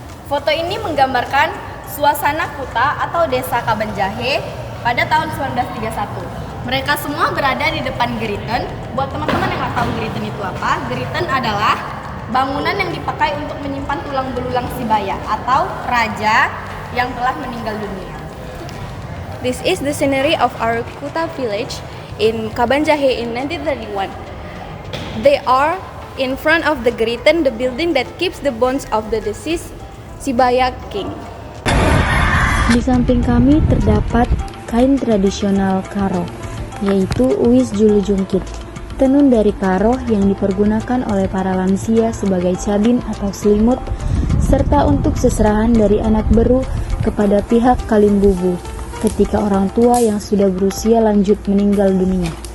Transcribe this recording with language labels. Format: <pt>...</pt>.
<id>Foto ini menggambarkan suasana Kuta atau Desa Kabanjahe pada tahun 1931. Mereka semua berada di depan Geriten. Buat teman-teman yang nggak tahu Geriten itu apa, Geriten adalah bangunan yang dipakai untuk menyimpan tulang belulang Sibaya atau raja yang telah meninggal dunia.</id> <en>This is the scenery of our Kuta village in Kabanjahe in 1931. They are in front of the Geriten, the building that keeps the bones of the deceased Sibaya King.</en> <id>Di samping kami terdapat kain tradisional Karo, yaitu Uwis Julu Jungkit, tenun dari Karo yang dipergunakan oleh para lansia sebagai cabin atau selimut, serta untuk seserahan dari anak beru kepada pihak Kalimbubu ketika orang tua yang sudah berusia lanjut meninggal dunia.</id>